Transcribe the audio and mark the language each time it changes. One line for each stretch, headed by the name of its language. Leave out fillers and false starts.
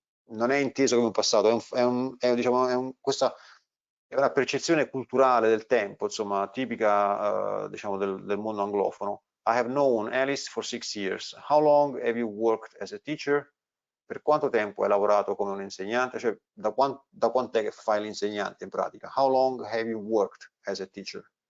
Italian: Non è inteso come un passato, questa è una percezione culturale del tempo, insomma, tipica diciamo del mondo anglofono.
English: I have known Alice for 6 years. How long have you worked as a teacher?
Italian: Per quanto tempo hai lavorato come un insegnante? Cioè, da quant'è che fai l'insegnante in pratica?
English: How long have you worked as a teacher?